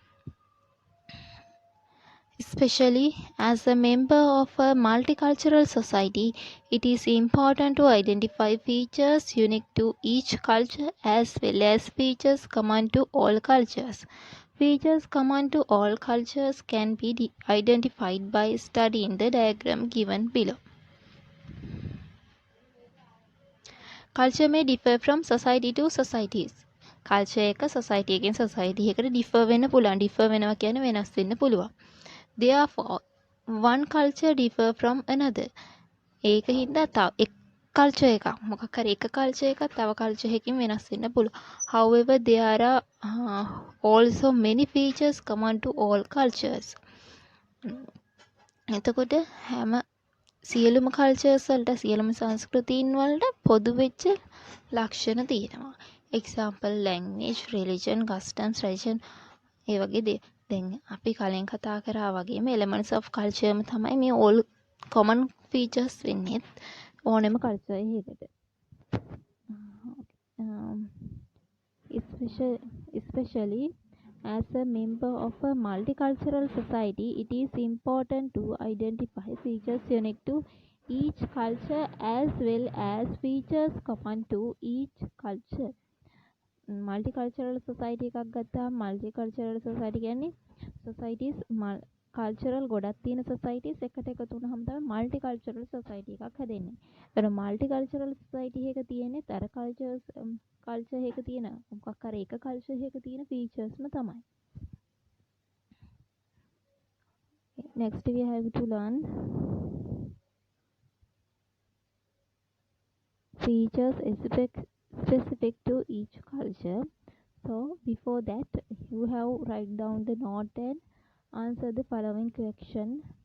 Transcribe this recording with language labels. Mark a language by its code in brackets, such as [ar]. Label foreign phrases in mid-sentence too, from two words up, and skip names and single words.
[en] Especially as a member of a multicultural society, it is important to identify features unique to each culture as well as features common to all cultures. Features common to all cultures can be identified by studying the diagram given below. Culture may differ from society to societies. [si] Culture එක society එකෙන් society එකට differ වෙන්න පුළුවන්. differ වෙනවා කියන්නේ වෙනස් වෙන්න පුළුවන්. [en] Therefore, one culture differ from another. [si] ඒක හින්දා තව එක් culture එකක් මොකක් හරි එක culture එකක් තව culture එකකින් වෙනස් වෙන්න පුළුවන්. [en] However, there are also many features common to all cultures. [si] එතකොට හැම සියලුම කල්චර්ස් වලට සියලුම සංස්කෘතීන් වලට පොදු වෙච්ච ලක්ෂණ තියෙනවා. [en] example language, religion, customs, tradition [si] ඒ වගේ දේ. දැන් අපි කලින් කතා කරා වගේම [en] elements of culture [si] තමයි මේ [en] all common features [si] වෙන්නේ ඕනෙම කල්චර් එකකට. [en] Especially as a member of a multicultural society, it is important to identify features unique to each culture as well as features common to each culture. Multicultural society [si] එකක් ගත්තාම [en] multicultural society [si] කියන්නේ [en] societies cultural [si] ගොඩක් තියෙන societies එකට එකතු වුණාම තමයි [en] multicultural society [si] එකක් හැදෙන්නේ. ඒතර [en] multicultural society [si] එක තියෙන්නේ අර culture එක තියෙන මොකක් හරි එක culture එක තියෙන featuresම තමයි. [en] Next we have to learn features specific to each culture. So before that, you have write down the note and answer the following question.